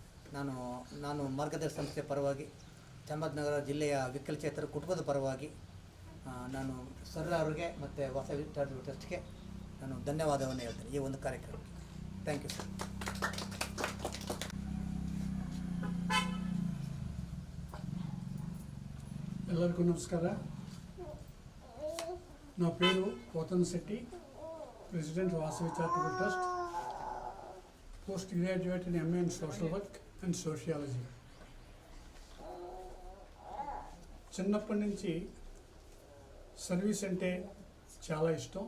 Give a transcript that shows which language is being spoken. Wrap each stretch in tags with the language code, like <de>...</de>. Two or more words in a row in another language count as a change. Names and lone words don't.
<kn>ನಾನು ಮಾರ್ಗದರ್ಶಿ ಸಂಸ್ಥೆ ಪರವಾಗಿ, ಚಾಮರಾಜನಗರ ಜಿಲ್ಲೆಯ ವಿಕಲಚೇತರ ಕುಟುಂಬದ ಪರವಾಗಿ ನಾನು ಸರ್ ಅವರಿಗೆ ಮತ್ತು ವಾಸವಿ ಚಾರಿಟೇಬಲ್ ಟ್ರಸ್ಟ್ಗೆ ನಾನು ಧನ್ಯವಾದವನ್ನು ಹೇಳ್ತೇನೆ ಈ ಒಂದು ಕಾರ್ಯಕ್ರಮಕ್ಕೆ.</kn> <en>thank you sir.</en> <kn>ಎಲ್ಲರಿಗೂ ನಮಸ್ಕಾರ.</kn> <te>నా పేరు పోతన్ శెట్టి, ప్రెసిడెంట్ వాసవి చారిటబుల్ ట్రస్ట్,</te> <en>post graduate in MA in social work and sociology.</en> <te>చిన్నప్పటి నుంచి సర్వీస్ అంటే చాలా ఇష్టం.</te>